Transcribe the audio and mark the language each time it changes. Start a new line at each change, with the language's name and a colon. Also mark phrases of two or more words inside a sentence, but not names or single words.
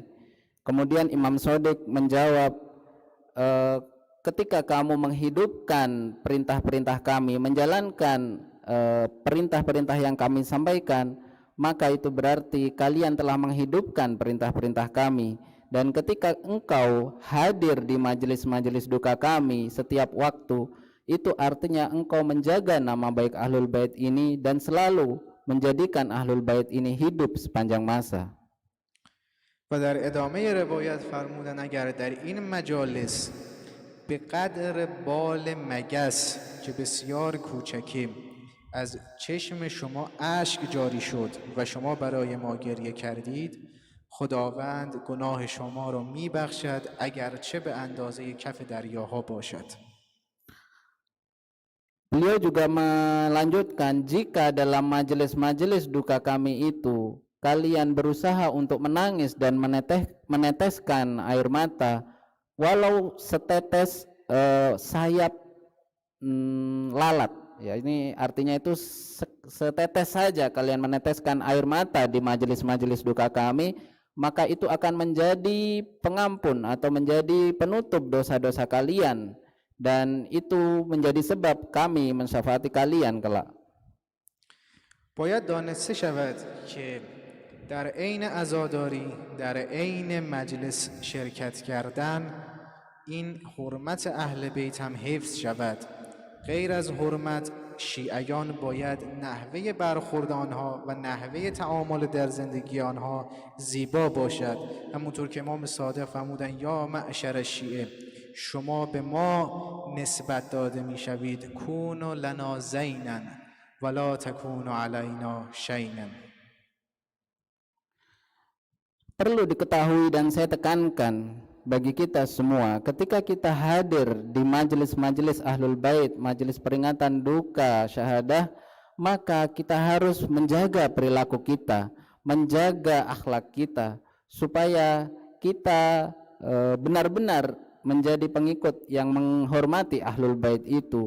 Indonesian: Kemudian Imam Shadiq menjawab, ketika kamu menghidupkan perintah-perintah kami, menjalankan perintah-perintah yang kami sampaikan, maka itu berarti kalian telah menghidupkan perintah-perintah kami. Dan ketika engkau hadir di majelis-majelis duka kami setiap waktu, itu artinya engkau menjaga nama baik Ahlul Bait ini dan selalu menjadikan Ahlul Bait ini hidup sepanjang masa.
Persian: و در ادامه روایت فرمودن اگر در این مجالس به قدر بال مگس که بسیار کوچکی از چشم شما اشک جاری شد و شما برای ما گریه کردید، خداوند گناه شما را میبخشد اگرچه به اندازه کف دریاها باشد.
Indonesian: Beliau juga melanjutkan, jika dalam majelis-majelis duka kami itu kalian berusaha untuk menangis dan meneteskan air mata, walau setetes sayap lalat, ya ini artinya itu setetes saja kalian meneteskan air mata di majelis-majelis duka kami, maka itu akan menjadi pengampun atau menjadi penutup dosa-dosa kalian, dan itu menjadi sebab kami mensyafaati kalian kelak.
Persian: باید دانسته شود که در عین عزاداری، در عین مجلس شرکت کردن، این حرمت اهل بیت هم حفظ شود. غیر از حرمت، شیعیان باید نحوه برخورد آنها و نحوه تعامل در زندگی آنها زیبا باشد. همونطور که امام صادق فرمودن
Arabic: یا معشر شیعه،
Persian: شما به ما نسبت داده میشوید
Arabic: کونوا لنا زینا ولا تکونوا علینا شینا.
Indonesian: Perlu diketahui dan saya tekankan bagi kita semua, ketika kita hadir di majelis-majelis Ahlul Bait, majelis peringatan duka syahadah, maka kita harus menjaga perilaku kita, menjaga akhlak kita, supaya kita benar-benar menjadi pengikut yang menghormati Ahlul Bait itu.